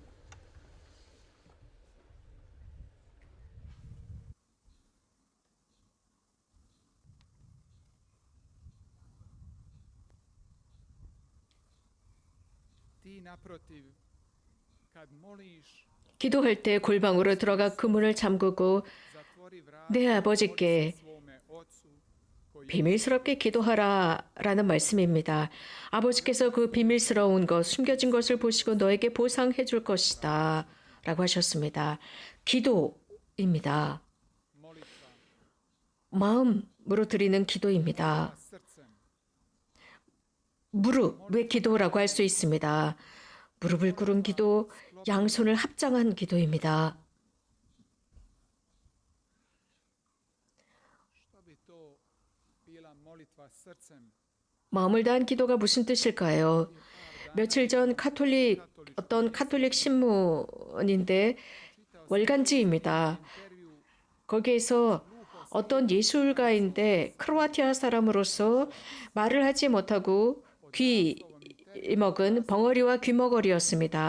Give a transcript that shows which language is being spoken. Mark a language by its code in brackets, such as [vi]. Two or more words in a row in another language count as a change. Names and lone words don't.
[hr] Ti naprotiv, kad moliš, [ko] 기도할 때 골방으로 들어가 그 문을 잠그고 [hr] zatvori vrata [ko] 내 아버지께 [hr] svome Ocu koji [ko] 비밀스럽게 기도하라 라는 말씀입니다. 아버지께서 그 비밀스러운 것, 숨겨진 것을 보시고 너에게 보상해 줄 것이다 라고 하셨습니다. 기도입니다. [hr] molitva [ko] 마음으로 드리는 기도입니다. [hr] srcem. [ko] 무릎의 기도라고 할 수 있습니다. 무릎을 꿇은 기도, 양손을 합장한 기도입니다. [hr] Što bi to bila molitva srcem? [ko] 마음을 다한 기도가 무슨 뜻일까요? 며칠 전 어떤 카톨릭 신문인데 월간지입니다. 거기에서 어떤 예술가인데 크로아티아 사람으로서 말을 하지 못하고 귀 먹은 벙어리와 귀머거리였습니다.